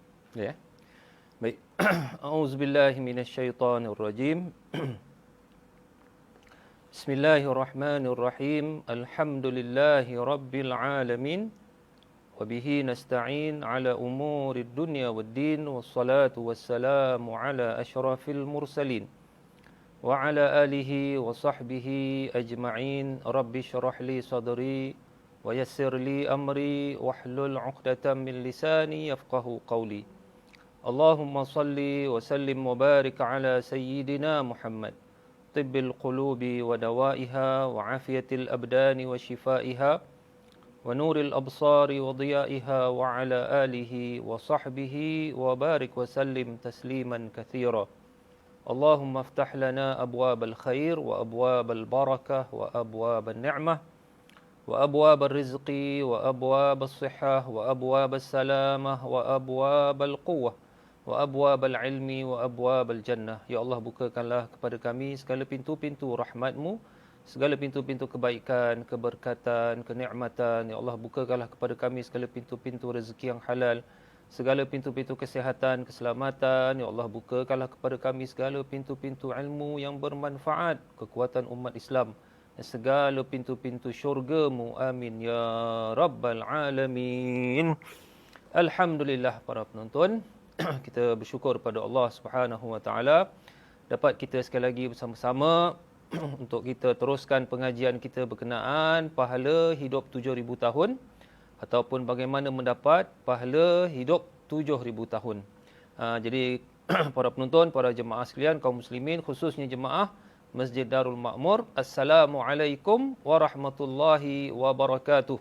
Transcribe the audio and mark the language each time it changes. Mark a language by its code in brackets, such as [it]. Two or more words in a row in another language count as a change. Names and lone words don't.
[ms] Ya. Baik. [ar] أعوذ بالله من الشيطان الرجيم. بسم الله الرحمن الرحيم. الحمد لله رب العالمين وبه نستعين على أمور الدنيا والدين. والصلاة والسلام على أشرف المرسلين. وعلى آله وصحبه أجمعين. رب اشرح لي صدري ويسر لي أمري واحلل عقدة من لساني يفقهوا قولي. اللهم صل وسلم وبارك على سيدنا محمد, طب القلوب ودوائها وعافية الأبدان وشفائها ونور الأبصار وضيائها وعلى آله وصحبه وبارك وسلم تسليما كثيرا. اللهم افتح لنا أبواب الخير وأبواب البركة وأبواب النعمة وأبواب الرزق وأبواب الصحة وأبواب السلامة وأبواب القوة وأبواب العلم وأبواب الجنة. [ms] Ya Allah, bukakanlah kepada kami segala pintu-pintu rahmat-Mu, segala pintu-pintu kebaikan, keberkatan, kenikmatan. Ya Allah, bukakanlah kepada kami segala pintu-pintu rezeki yang halal, segala pintu-pintu kesihatan, keselamatan. Ya Allah, bukakanlah kepada kami segala pintu-pintu ilmu yang bermanfaat, kekuatan umat Islam, dan segala pintu-pintu syurga-Mu. [ar] آمين يا رب العالمين. [ms] Alhamdulillah para penonton. Kita bersyukur pada Allah [ar] سبحانه وتعالى [ms] dapat kita sekali lagi bersama-sama untuk kita teruskan pengajian kita berkenaan pahala hidup 7,000 tahun ataupun bagaimana mendapat pahala hidup 7,000 tahun. Jadi para penonton, para jemaah sekalian, kaum muslimin, khususnya jemaah Masjid Darul Ma'mur, [ar] السلام عليكم ورحمة الله وبركاته.